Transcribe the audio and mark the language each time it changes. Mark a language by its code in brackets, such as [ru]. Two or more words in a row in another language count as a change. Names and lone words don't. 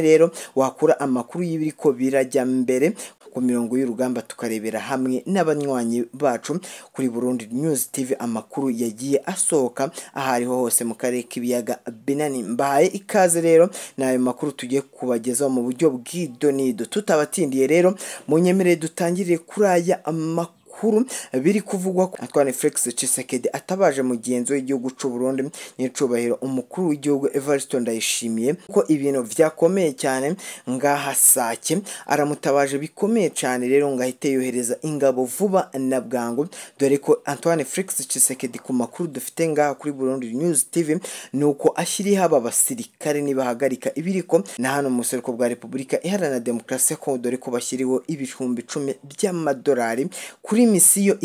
[rn] rero wakura amakuru y'ibiriko birajya mbere ku mirongo y'urugamba tukarebera hamwe n'abanywanyi bacu kuri Burundi News TV amakuru yagiye asohoka ahariho hose mu karere k'ibiyaga binani mbaye ikaze rero nayo makuru tugiye kubagezaho mu buryo bw'idonido tutabatindiye rero mu nyemerere dutangiriye kuri aya amakuru biri kuvugwa ko Antoine Felix Tshisekedi atabaje mu genzo y'igihugu cy'u Burundi n'icubahiro umukuru w'igihugu Evariste Ndayishimiye ko ibintu vyakomeye cyane ngaha Sake aramutabaje bikomeye cyane rero ngahite yohereza ingabo vuba na bwangu dore ko Antoine Felix Tshisekedi ku makuru dufite ngaha kuri Burundi News TV nuko ashyiri haba basirikare nibahagarika ibiriko na hano mu seruko bwa Republika Iharanira Demokarasi ya Kongo dore ko bashyiriho ibihumbi 10 by'amadolari kuri misiyo